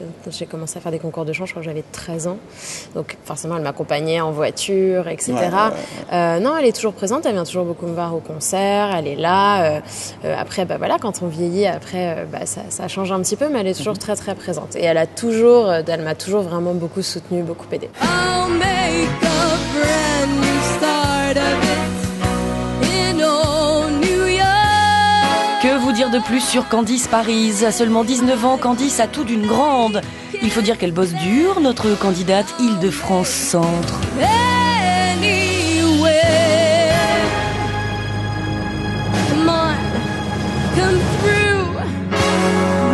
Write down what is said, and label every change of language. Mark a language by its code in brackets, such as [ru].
[fr] J'ai commencé à faire des concours de chant, je crois que j'avais 13 ans. Donc forcément, elle m'accompagnait en voiture, etc. Non, elle est toujours présente, elle vient toujours beaucoup me voir au concert, elle est là. Après, quand on vieillit, ça change un petit peu, mais elle est toujours très très présente. Et elle m'a toujours vraiment beaucoup soutenue, beaucoup aidée. [en] I'll make a brand new start of it in old New York. [fr] Que vous dire de plus sur Candice Paris? À seulement 19 ans, Candice a tout d'une grande. Il faut dire qu'elle bosse dur, notre candidate Île-de-France Centre. [en] Anywhere. Come on, come through.